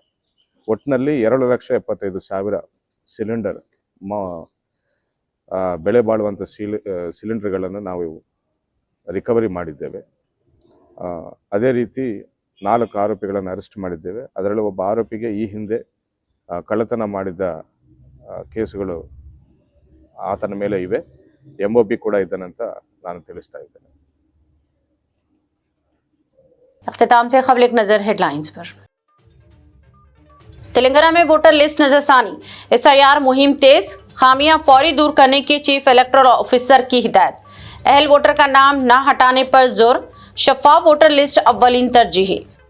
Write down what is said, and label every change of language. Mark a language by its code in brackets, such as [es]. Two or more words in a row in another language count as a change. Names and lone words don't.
[kn] ಒಟ್ಟಿನಲ್ಲಿ 2,75,000 ಸಿಲಿಂಡರ್ ಬೆಲೆ ಬಾಳುವಂಥ ಸಿಲಿಂಡರ್ಗಳನ್ನು ನಾವು ರಿಕವರಿ ಮಾಡಿದ್ದೇವೆ. ಅದೇ ರೀತಿ 4 ಆರೋಪಿಗಳನ್ನು ಅರೆಸ್ಟ್ ಮಾಡಿದ್ದೇವೆ. ಅದರಲ್ಲಿ ಒಬ್ಬ ಆರೋಪಿಗೆ ಈ ಹಿಂದೆ ಕಳ್ಳತನ ಮಾಡಿದ ಕೇಸುಗಳು ಆತನ ಮೇಲೆ ಇವೆ. MOB ಕೂಡ ಇದ್ದಾನಂತ ನಾನು ತಿಳಿಸ್ತಾ ಇದ್ದೇನೆ. [ur] اختتام سے خبر ایک نظر ہیڈلائنز پر. تلنگانہ میں [en] voter list [ur] نظرثانی، SIR مہم تیز، خامیاں فوری دور کرنے کی [en] Chief Electoral Officer [ur] کی ہدایت. اہل ووٹر کا نام نہ ہٹانے پر زور، شفاف [en] voter list [ur] اولین ترجیحی.